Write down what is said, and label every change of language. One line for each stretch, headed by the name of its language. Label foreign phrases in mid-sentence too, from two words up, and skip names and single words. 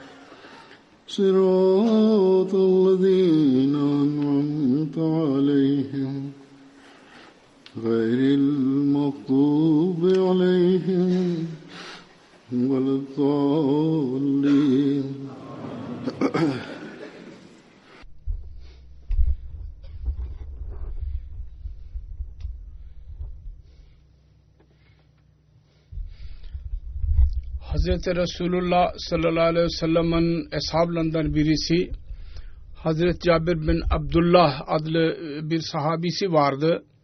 Arabic: صراط الذين أنعمت عليهم غير المغضوب عليهم ولا الضالين.
Turkish: Hazreti Resulullah
Arabic: صلى الله عليه وسلم'in
Turkish: eshablarından birisi Hazreti Cabir bin Abdullah adlı bir sahabisi vardı.